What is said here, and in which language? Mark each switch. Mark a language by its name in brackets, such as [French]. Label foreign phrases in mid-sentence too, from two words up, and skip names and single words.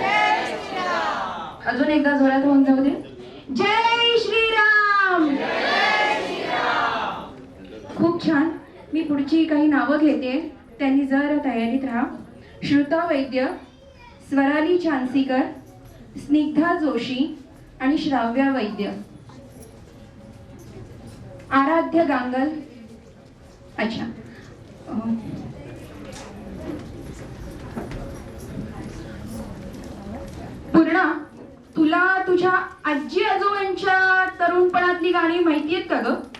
[Marathi] अजून एकदा जोरात होऊन जाऊ दे. जय श्रीराम. खूप छान. मी पुढची काही नावं घेते, त्यांनी जर तयारीत राहा. श्रुता वैद्य, स्वराली छानसीकर, स्निग्धा जोशी आणि श्राव्या वैद्य. आराध्य गांगल. अच्छा, पूर्णा, तुला तुझ्या आजी आजोबांच्या तरुणपणातली गाणी माहिती आहेत का ग?